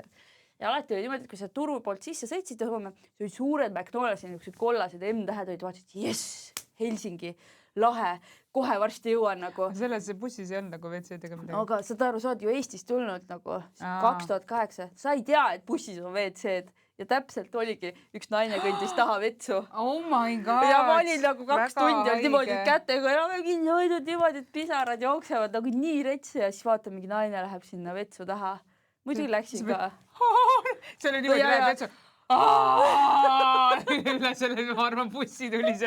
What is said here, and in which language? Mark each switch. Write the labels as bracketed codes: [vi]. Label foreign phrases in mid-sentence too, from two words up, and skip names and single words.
[et] Ja alati oli niimoodi, et kui sa Turu poolt sisse sõitsid, see oli suured McDonald's ja niisugused kollased M-tähed olid, vaatasid, jess, Helsingi, lahe, kohe varsti jõuan nagu. Selles bussis ei olnud nagu WC-dega midagi. Aga sa oled ju Eestist tulnud nagu 2008. Sa ei tea, et bussis on WC-d ja täpselt oligi üks naine kõndis taha vetsu. [en] Oh my god! [et] Ja ma olin nagu 2 tundi oli niimoodi kätega ja kinni hoidnud niimoodi, et pisarad jooksevad nagu nii retsi ja siis vaata, mingi naine läheb sinna vetsu taha. Muidugi läksin ka. See oli niimoodi läheb vetsu. Üle selle, ma arvan, bussi tuli seal.